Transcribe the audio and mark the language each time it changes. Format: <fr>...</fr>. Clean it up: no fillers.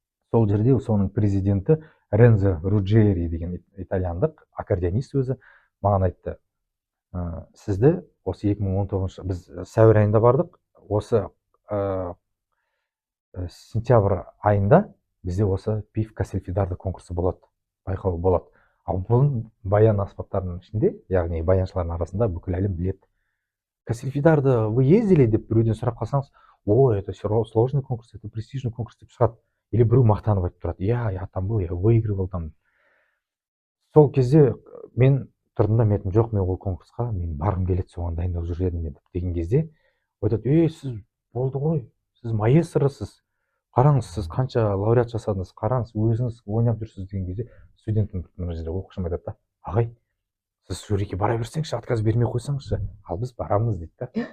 <kk>Сол жерде соның президенті Рензо Руджери деген итальяндық аккордеонист өзі маған айтты, сізді осы 2019 біз сәуір айында бардық, осы сентябрь айында бізде осы ПИФ Кастельфидардо конкурсы болады, байқауы болады. Ал бұл баян аспаптарының ішінде, яғни баяншылардың арасында бүкіл әлем біледі. Кастельфидардо</kk> <ru>вы ездили</ru> <kk>деп біреуден сұрап қалсаңыз, ой,</kk> <ru>это сложный конкурс, это престижный конкурс</ru> <kk>деп шығады. Или біреу мақтанып айтып тұрады,</kk> <ru>я там был, я выигрывал там.</ru> <kk>Сол кезде мен тұрдым да, мен жоқ, мен ол конкурсқа мен барғым келеді, соған дайындалып жүр едім деген кезде айтады, сіз болды ғой, сіз маэстросыз, қараңыз, сіз қанша лауреат жасадыңыз, қараңыз, өзіңіз ойнап жүрсіз деген кезде студентім мына жерде оқушым айтады, ағай, сіз жюриге бара берсеңізші, отказ бермей қойсаңызшы, ал біз барамыз дейді да.</kk>